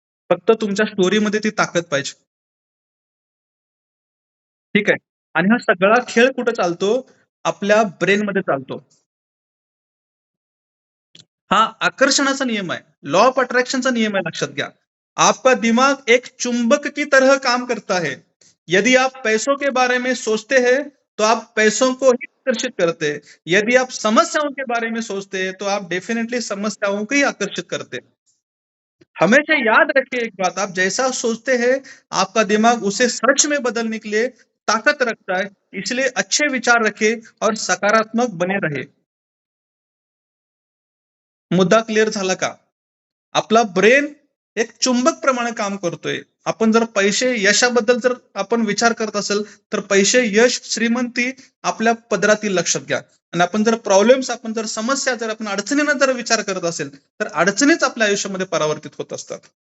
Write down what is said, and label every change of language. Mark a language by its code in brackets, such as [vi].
[mr] फक्त तुमच्या स्टोरीमध्ये ती ताकद पाहिजे. ठीक आहे. आणि हा सगळा खेळ कुठे चालतो? आपल्या ब्रेनमध्ये चालतो. हा आकर्षणाचा नियम आहे. लॉ ऑफ अट्रैक्शनचा नियम आहे, लक्षात घ्या. [hi] आपका दिमाग एक चुंबक की तरह काम करता है. यदि आप पैसों के बारे में सोचते हैं तो आप पैसों को ही आकर्षित करते हैं. यदि आप समस्याओं के बारे में सोचते हैं तो आप डेफिनेटली समस्याओं को ही आकर्षित करते हैं. हमेशा याद रखिए एक बात, आप जैसा सोचते हैं आपका दिमाग उसे सच में बदलने के लिए ताकत रखता है. इसलिए अच्छे विचार रखे और सकारात्मक बने रहे. [mr] मुद्दा क्लिअर झाला का? आपला ब्रेन एक चुंबक प्रमाणे काम करतोय. आपण जर पैसे, यशाबद्दल जर आपण विचार करत असेल तर पैसे, यश, श्रीमंती आपल्या पदरातील, लक्षात घ्या. आणि आपण जर प्रॉब्लेम्स, आपण जर समस्या, जर आपण अडचणींना जर विचार करत असेल तर अडचणीच आपल्या आयुष्यामध्ये परावर्तित होत असतात.